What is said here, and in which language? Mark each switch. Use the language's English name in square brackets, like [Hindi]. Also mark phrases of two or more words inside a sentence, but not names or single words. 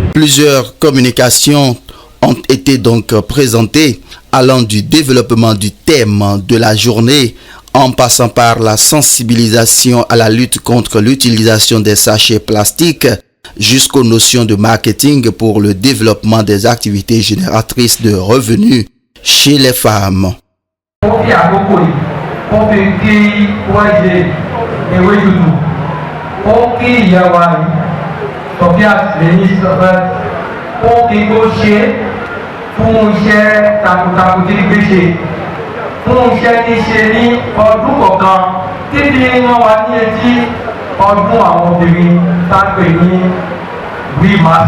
[French] Plusieurs communications ont été donc présentées allant du développement du thème de la journée en passant par la sensibilisation à la lutte contre l'utilisation des sachets plastiques jusqu'aux notions de marketing pour le développement des activités génératrices de revenus chez les femmes. [Yoruba] Fún iṣẹ́ takuntakun tí gbé ṣe fún iṣẹ́ tí ṣe ní ọdún kọ̀ọ̀kan títí wọ́n wá ní etí ọdún àwọn obìnrin tágbè ní WIMAS.